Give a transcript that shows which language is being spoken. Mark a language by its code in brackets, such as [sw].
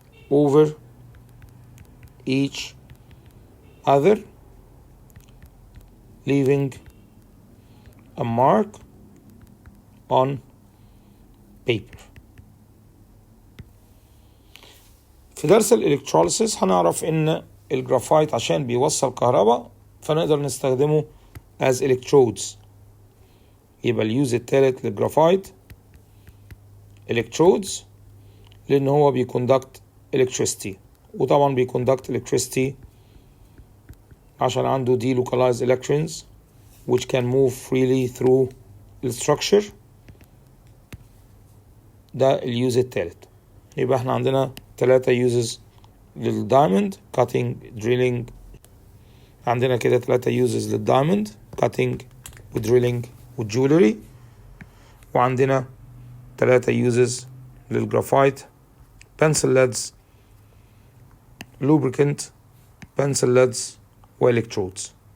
[en] over each other leaving a mark on paper. [ar] في درس الإلكتروليسيس هنعرف إن الجرافايت عشان بيوصل كهرباء فنقدر نستخدمه as electrodes. يبقى اليوز التالت للجرافايت electrodes لأن هو بيكوندكت electricity وطبعا بيكوندكت electricity عشان عنده [en] delocalized electrons which can move freely through the structure. [ar] ده اليوز التالت. يبقى احنا عندنا 3 uses للدايموند cutting drilling. عندنا كده 3 uses للدايموند cutting ودريلينج والجولري وعندنا 3 uses للجرافايت pencil leads lubricant pencil leads والكترودز.